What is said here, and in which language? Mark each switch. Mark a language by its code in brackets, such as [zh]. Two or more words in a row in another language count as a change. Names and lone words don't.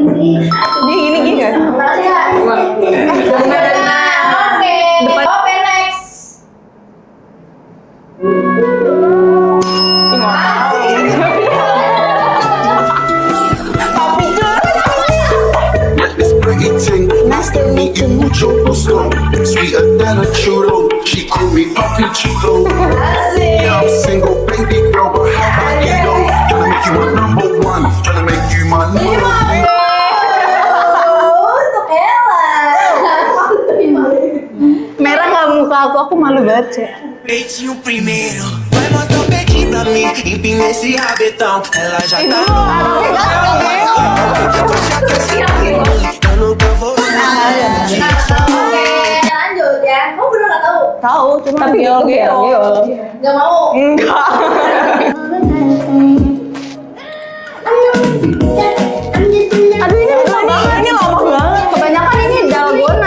[id] Dia gini kan? Makasih ya. Oke. Oke, next. [en] Let's bring it ting. Nice to meet you, [es] mucho gusto. [en] Sweeter than a churro. She call me [es] Papi Chulo. [id] Asik. [en] Yeah, I'm single, baby girl, but how about you though? Tryna make you my number one. Tryna make you my number one. [id] Untuk Ella. Merah nggak muka aku malu banget sih. [pt] Peitinho primeiro, vai mostrar o peitinho pra mim. Empina esse rabetão, ela já tá. Eu nunca vou. [id] Oke, lanjut ya. Kamu bener nggak tahu? Tahu, cuma tapi geo. Nggak mau. Enggak. Aduh ini lama banget. Ini lama banget. Kebanyakan ini dalgona.